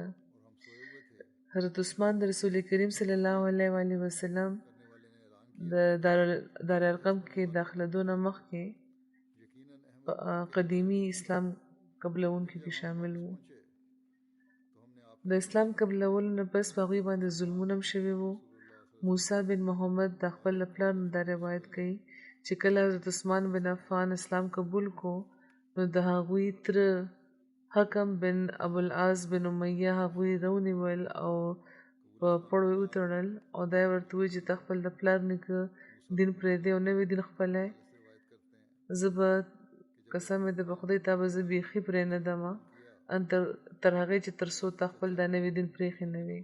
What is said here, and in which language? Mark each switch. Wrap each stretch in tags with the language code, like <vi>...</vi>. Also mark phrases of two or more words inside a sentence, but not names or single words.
<ps>حضرت عثمان د رسول کریم صلی الله علیه وسلم د دارالارقم کې داخلېدو نه مخکې قدیمي اسلام قبلونکي کې شامل وو. د اسلام قبلولو نه پس په هغوی باندې ظلمونه هم شوي وو. موسی بن محمد د خپل پلار نه دا روایت کوي چې کله حضرت عثمان بن عفان اسلام قبول کو، نو د هغوی تره حکم بن ابوالعاص بن امیه هغوی رونیول او په پړو یې وتړل، او دا یې ورته وویل چې ته خپل د پلار نیکه دین پرېږدې او نوی دین خپلی، زه به قسم مې ده په خدای تا به زه بیخي پرېنږدم تر هغې چې تر څو تا خپل دا نوی دین پرېښی نه وي.</ps>